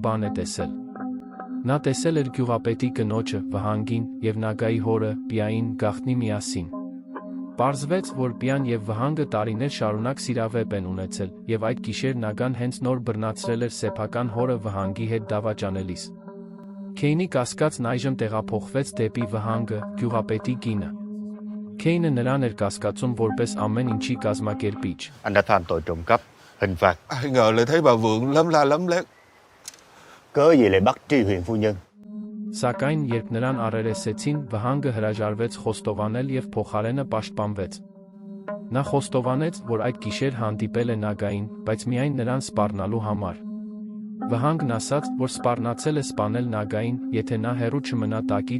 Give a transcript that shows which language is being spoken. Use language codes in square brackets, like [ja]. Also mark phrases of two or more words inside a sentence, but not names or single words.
[hy] բան է տեսել։ Նա տեսել էր գյուղապետի կնոջը, վհանգին, և Նագայի հորը, Պիային, գաղտնի միասին։ Պարզվեց, որ Պիան և վհանգը տարիներ շարունակ սիրավեպ են ունեցել, և այդ գիշեր Նագան հենց նոր բռնացրել էր սեփական հորը վհանգի հետ դավաճանելիս։ Քեյնի կասկածն այժմ տեղափոխվեց դեպի վհանգը, գյուղապետի կինը։ Քեյնը նրան էր կասկածում որպես ամեն ինչի կազմակերպիչ։ [vi] Anh đã phạm tội trộm cắp, hình phạt. Ai ngờ lại thấy bà Vượng lấm la lấm lét. Cớ gì lại bắt Tri Huyền phu nhân? [hy] Սակայն, երբ նրան առերեսեցին, վհանգը հրաժարվեց խոստովանել և փոխարենը պաշտպանվեց։ Նա խոստովանեց, որ այդ գիշեր հանդիպել է Նագային, բայց միայն նրան սպառնալու համար։ Վհանգն ասաց, որ սպառնացել է սպանել Նագային, եթե նա հեռու չմնա տակից,